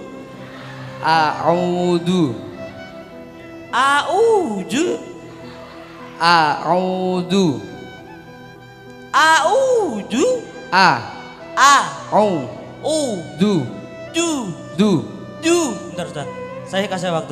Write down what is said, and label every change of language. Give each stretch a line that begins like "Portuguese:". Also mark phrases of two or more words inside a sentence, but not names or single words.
Arabic: A'udzu. A'udzu. A'udzu. A'udzu. A. A. Au. U. Du. Du. Du. Du.
Indonesian: Bentar Ustaz. Saya kasih waktu.